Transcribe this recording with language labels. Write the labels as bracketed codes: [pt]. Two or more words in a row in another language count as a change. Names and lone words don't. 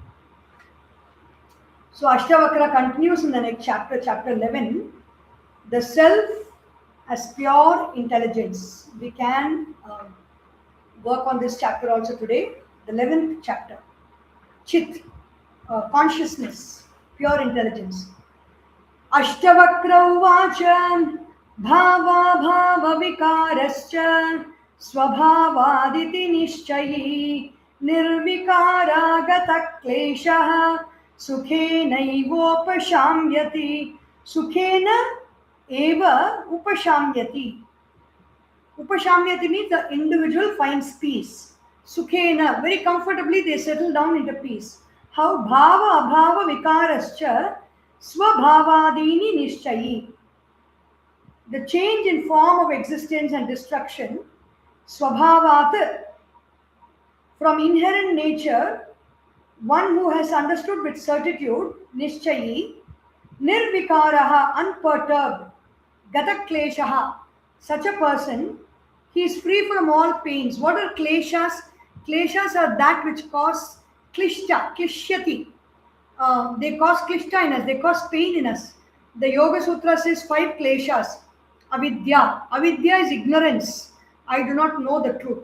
[en] So Ashtavakra continues in the next chapter, chapter 11, the self as pure intelligence. We can work on this chapter also today, the 11th chapter. Chit, consciousness, pure intelligence. [sa] अष्टावक्र उवाच भाव भाव विकारश्च स्वभावादिति निश्चयी निर्विकारागत क्लेशः सुखेनैवोपशाम्यति सुखेन एव उपशाम्यति. [en] Upashamyati means the individual finds peace. Sukhena, very comfortably they settle down into peace. [sa] How भाव अभाव विकारश्च स्वभावादिनि निश्चयी. [en] The change in form of existence and destruction, swabhavat, from inherent nature, one who has understood with certitude, nishchayi, nirvikaraha, unperturbed, [sa] गत क्लेशः, [en] such a person, he is free from all pains. What are kleshas? Kleshas are that which cause [sa] क्लिष्ट, क्लिश्यति. [en] They cause klishta in us, they cause pain in us. The Yoga Sutra says 5 kleshas. Avidya. Avidya is ignorance. I do not know the truth.